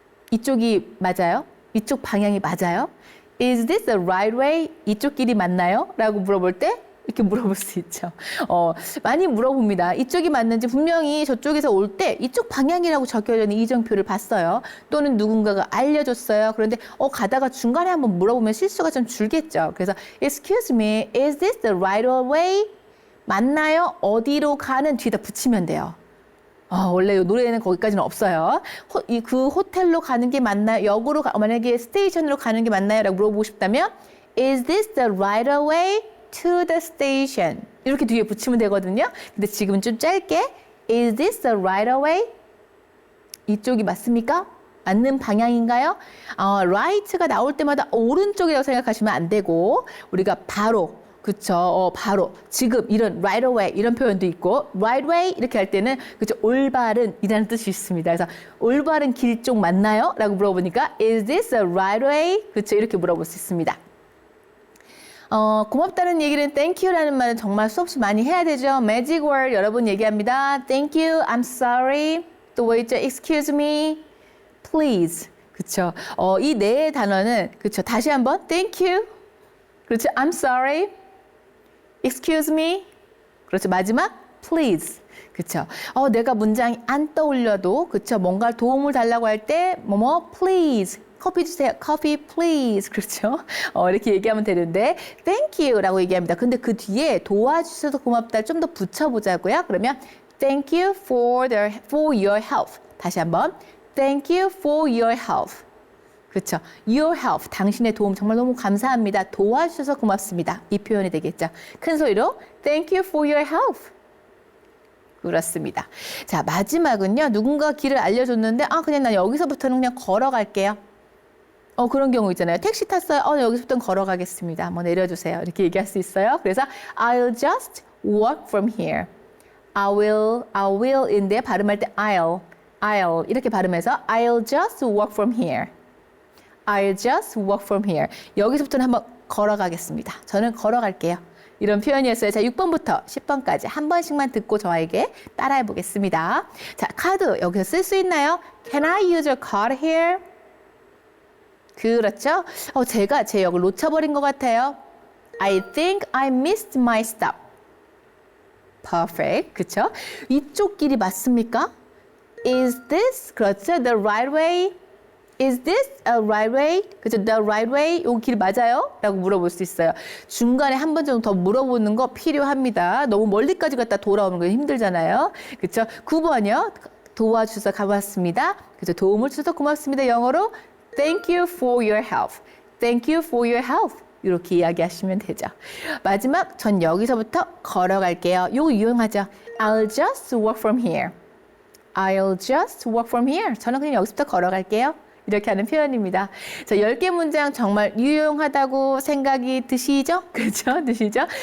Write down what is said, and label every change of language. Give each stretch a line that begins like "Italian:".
Korean: 이쪽이 맞아요? 이쪽 방향이 맞아요?
English: Is this the right way?
Korean: 이쪽 길이 맞나요? 라고 물어볼 때 이렇게 물어볼 수 있죠. 많이 물어봅니다. 이쪽이 맞는지 분명히 저쪽에서 올 때 이쪽 방향이라고 적혀져 있는 이정표를 봤어요. 또는 누군가가 알려줬어요. 그런데 가다가 중간에 한번 물어보면 실수가 좀 줄겠죠.
English: 그래서 Excuse me, is this the right way?
Korean: 맞나요? 어디로 가는 뒤에다 붙이면 돼요. 원래 노래에는 거기까지는 없어요. 그 호텔로 가는 게 맞나요? 역으로 만약에 스테이션으로 가는 게 맞나요? 라고 물어보고 싶다면
English: Is this the right way to the station?
Korean: 이렇게 뒤에 붙이면 되거든요. 근데 지금은 좀 짧게
English: Is this the right way?
Korean: 이쪽이 맞습니까? 맞는 방향인가요? right가 나올 때마다 오른쪽이라고 생각하시면 안 되고 우리가 바로 그쵸. 바로 지금 이런 right away 이런 표현도 있고 right way 이렇게 할 때는 그쵸 올바른 이라는 뜻이 있습니다. 그래서 올바른 길 쪽 맞나요? 라고 물어보니까
English: Is this a right way?
Korean: 그쵸 이렇게 물어볼 수 있습니다. 고맙다는 얘기는 thank you라는 말은 정말 수없이 많이 해야 되죠. magic word 여러분 얘기합니다.
English: thank you, I'm sorry,
Korean: 또 뭐 있죠?
English: excuse me, please.
Korean: 그쵸. 이 네 단어는 그쵸. 다시 한번
English: thank you,
Korean: 그렇죠.
English: I'm sorry, excuse me, 그렇죠.
Korean: 마지막 please. 그쵸. 내가 문장이 안 떠올려도 그쵸. 뭔가 도움을 달라고 할 때 뭐뭐 please. 커피 주세요. 커피 please. 그렇죠. 이렇게 얘기하면 되는데 thank you 라고 얘기합니다. 근데 그 뒤에 도와주셔서 고맙다 좀 더 붙여보자고요.
English: 그러면 thank you for your help.
Korean: 다시 한번
English: thank you for your help. 그렇죠. Your help.
Korean: 당신의 도움 정말 너무 감사합니다. 도와주셔서 고맙습니다. 이 표현이 되겠죠. 큰 소리로 thank you for your help. 그렇습니다. 자, 마지막은요. 누군가 길을 알려줬는데 그냥 난 여기서부터는 그냥 걸어갈게요. 그런 경우 있잖아요. 택시 탔어요. 여기서부터는 걸어가겠습니다. 뭐 내려주세요. 이렇게 얘기할 수 있어요. 그래서
English: I'll just walk from here.
Korean: I will인데 발음할 때 I'll 이렇게 발음해서 I'll just walk from here.
English: I'll just walk from here.
Korean: 여기서부터는 한번 걸어가겠습니다. 저는 걸어갈게요. 이런 표현이었어요. 자, 6번부터 10번까지 한 번씩만 듣고 저에게 따라해 보겠습니다. 자, 카드 여기서 쓸 수 있나요?
English: Can I use your card here? 그렇죠?
Korean: 제가 제 역을 놓쳐버린 것 같아요.
English: I think I missed my stop. Perfect. 그렇죠?
Korean: 이쪽 길이 맞습니까?
English: Is this, 그렇죠? The right way? Is this a right way? 그렇죠? The right way?
Korean: 이 길 맞아요? 라고 물어볼 수 있어요. 중간에 한 번 정도 더 물어보는 거 필요합니다. 너무 멀리까지 갔다 돌아오는 거 힘들잖아요. 그렇죠? 9번이요. 도와주셔서 고맙습니다. 그렇죠? 도움을 주셔서 고맙습니다.
English: 영어로 Thank you for your help. Thank you for your help.
Korean: 이렇게 이야기하시면 되죠. 마지막, 전 여기서부터 걸어갈게요. 이거 유용하죠?
English: I'll just walk from here. I'll just walk from here.
Korean: 저는 그냥 여기서부터 걸어갈게요. 이렇게 하는 표현입니다. 자, 10개 문장 정말 유용하다고 생각이 드시죠? 그렇죠? 드시죠?